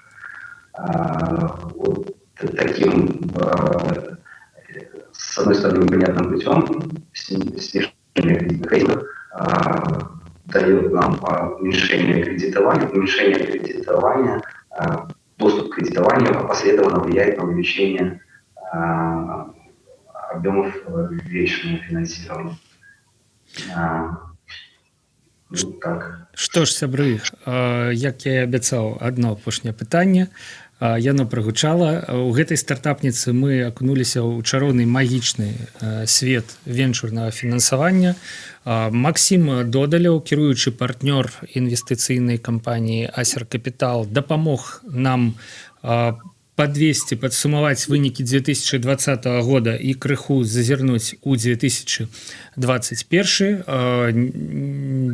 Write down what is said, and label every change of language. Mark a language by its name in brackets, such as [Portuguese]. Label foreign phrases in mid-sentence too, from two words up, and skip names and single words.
[Russian] Таким, с одной стороны, непонятным путем снижение кредитных рейтингов дает нам уменьшение кредитования, доступ к кредитованию опосредованно влияет на увеличение объемов венчурного финансирования. [Belarusian] Так. Што ж, сябры, як я і абяцаў, адно апошняе пытанне. Яно прагучала. У гэтай стартапніцы мы акунуліся ў чароўны магічны свет венчурнага фінансавання. Максім Додаляў, кіруючы партнёр інвестыцыйнай кампаніі Асер Капітал, дапамог нам подвесці, падсумаваць вынікі 2020 года і крыху зазірнуць у 2021.